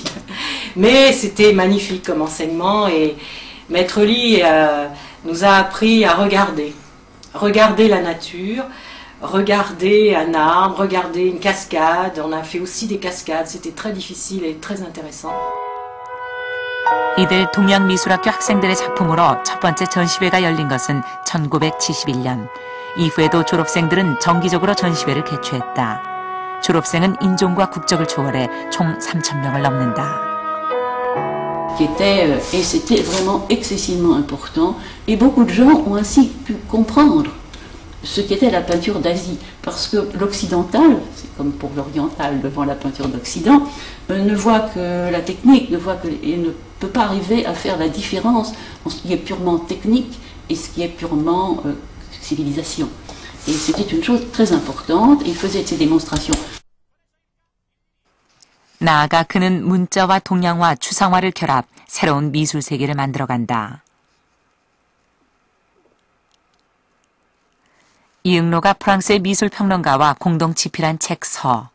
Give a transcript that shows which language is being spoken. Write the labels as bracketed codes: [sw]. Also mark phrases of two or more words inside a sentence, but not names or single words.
[fr] Mais c'était magnifique comme enseignement et Maître Li nous a appris à regarder la nature, regarder un arbre, regarder une cascade. On a fait aussi des cascades, c'était très difficile et très intéressant. [ko] 이들 동양미술학교 학생들의 작품으로 첫 번째 전시회가 열린 것은 1971년. 이후에도 졸업생들은 정기적으로 전시회를 개최했다. 졸업생은 인종과 국적을 초월해 총 3,000명을 넘는다. [fr] Et c'était vraiment excessivement important. Et beaucoup de gens ont ainsi pu comprendre ce qu'était la peinture d'Asie. Parce que l'occidental, c'est comme pour l'oriental devant la peinture d'Occident, ne voit que la technique, et ne peut pas arriver à faire la différence entre ce qui est purement technique et ce qui est purement civilisation. Et c'était une chose très importante, et il faisait ces démonstrations. [ko] 나아가 그는 문자와 동양화, 추상화를 결합, 새로운 미술 세계를 만들어간다. 이응로가 프랑스의 미술평론가와 공동 집필한 책 서.